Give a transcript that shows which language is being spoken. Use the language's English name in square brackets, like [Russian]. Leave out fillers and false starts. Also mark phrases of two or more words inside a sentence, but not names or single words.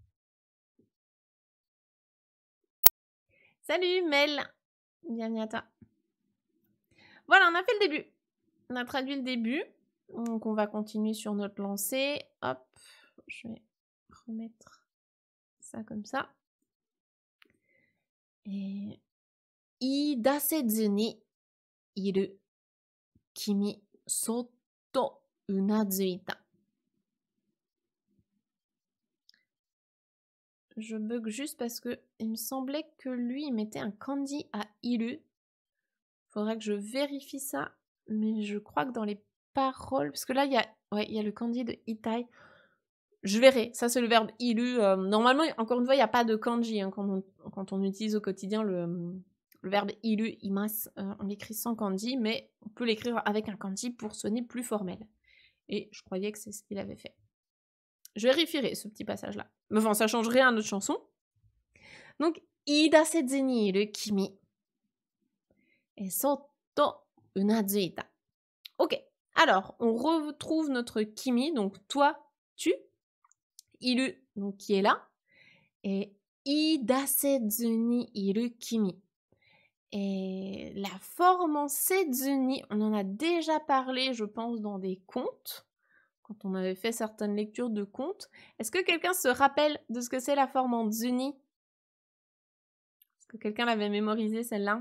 [French] Salut Mel, bienvenue à toi. Voilà, on a fait le début. On a traduit le début. Donc on va continuer sur notre lancée. Hop, je vais remettre ça comme ça. [Japanese] Et いだせずに いる きみ そっと うなずいた. [French] Je bug juste parce que il me semblait que lui il mettait un kanji à iru. Faudrait que je vérifie ça, mais je crois que dans les paroles, parce que là il y a le kanji de itai. Je verrai. Ça c'est le verbe iru. Normalement, encore une fois, il n'y a pas de kanji hein, quand on utilise au quotidien le verbe [Japanese] いる います. [French] On l'écrit sans kanji, mais on peut l'écrire avec un kanji pour sonner plus formel. Et je croyais que c'est ce qu'il avait fait. Je vérifierai ce petit passage-là. Mais enfin, ça change rien à notre chanson. Donc, [Japanese] いだせずに いる きみ et そっと うなずいた. Ok. [French] Alors, on retrouve notre kimi, donc toi, tu. Iru, donc qui est là. Et [Japanese] いだせずに いる きみ. [French] Et la forme en [Japanese] せずに, [French] on en a déjà parlé, je pense, dans des contes. Quand on avait fait certaines lectures de contes. Est-ce que quelqu'un se rappelle de ce que c'est la forme en zuni? Est-ce que quelqu'un l'avait mémorisée celle-là?